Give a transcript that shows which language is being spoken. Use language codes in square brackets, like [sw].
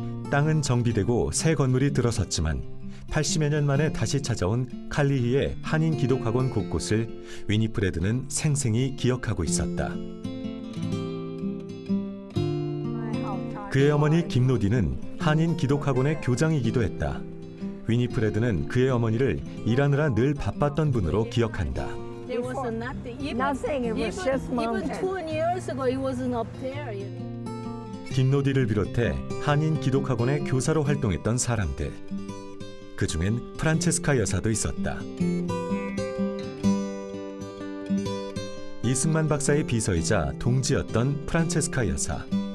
[ko] 땅은 정비되고 새 건물이 들어섰지만 80여 년 만에 다시 찾아온 칼리히의 한인 기독학원 곳곳을 위니프레드는 생생히 기억하고 있었다. 그의 어머니 김노디는 한인 기독학원의 교장이기도 했다. 위니프레드는 그의 어머니를 일하느라 늘 바빴던 분으로 기억한다. [en] There was nothing. Nothing. It was just even mountain. 2 years ago, it wasn't up there. [ko] 김노디를 비롯해 한인 기독학원의 교사로 활동했던 사람들. 그중엔 프란체스카 여사도 있었다. 이승만 박사의 비서이자 동지였던 프란체스카 여사.